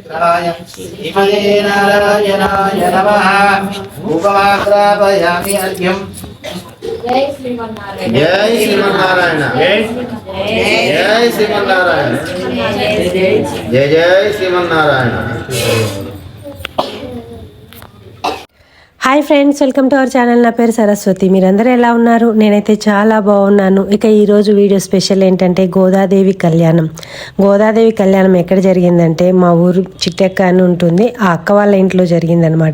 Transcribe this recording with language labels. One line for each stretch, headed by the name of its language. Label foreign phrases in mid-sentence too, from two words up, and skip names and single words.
Sanskrit: शिवाय श्रीमते नारायणाय नमः उपमाग्रापयामि अर्घ्यम् जय श्रीमन्नारायण जय श्रीमन्नारायण जय जय श्रीमन्नारायण।
English: Hi friends, welcome to our channel.
Telugu: నా పేరు సరస్వతి. మీరందరూ ఎలా ఉన్నారు? నేనైతే చాలా బాగున్నాను. ఇక ఈరోజు వీడియో స్పెషల్ ఏంటంటే గోదాదేవి కళ్యాణం. గోదాదేవి కళ్యాణం ఎక్కడ జరిగిందంటే మా ఊరు చిట్టెక్క అని ఉంటుంది, ఆ అక్క వాళ్ళ ఇంట్లో జరిగిందనమాట.